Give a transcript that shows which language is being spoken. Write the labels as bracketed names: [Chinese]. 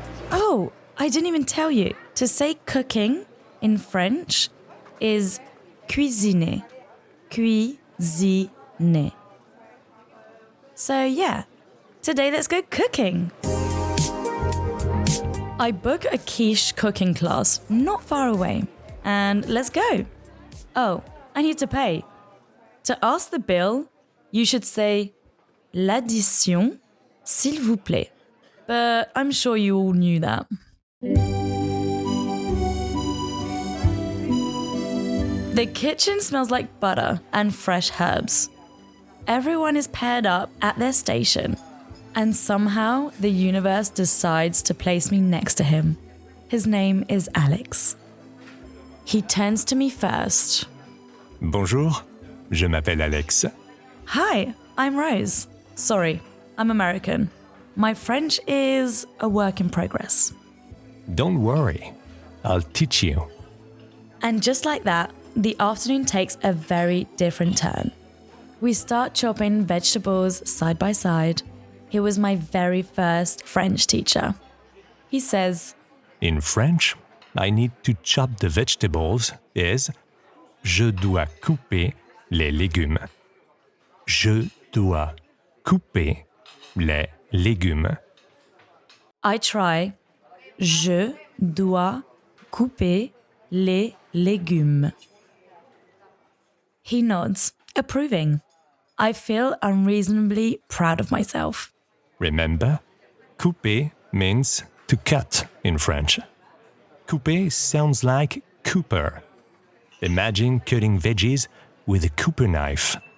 [English] Oh, I didn't even tell you. To say cooking in French is cuisiner. Cuisiner. So yeah, today let's go cooking. I book a quiche cooking class not far away. And let's go. Oh, I need to pay. To ask the bill, you should say [French] l'addition, s'il vous plaît. [English] But I'm sure you all knew that. The kitchen smells like butter and fresh herbs. Everyone is paired up at their station, and somehow the universe decides to place me next to him. His name is Alex. He turns to me first. [French] Bonjour, je m'appelle Alex. [English] Hi, I'm Rose. Sorry, I'm American. My French is a work in progress. Don't worry, I'll teach you. And just like that, the afternoon takes a very different turn. We start chopping vegetables side by side. He was my very first French teacher. He says, In French, I need to chop the vegetables is [French] je dois couper les légumes. Je dois couper les légumes. [English] I try. [French] Je dois couper les légumes. [English] He nods, approving. I feel unreasonably proud of myself. Remember, couper means to cut in French. Couper sounds like Cooper. Imagine cutting veggies with a Cooper knife.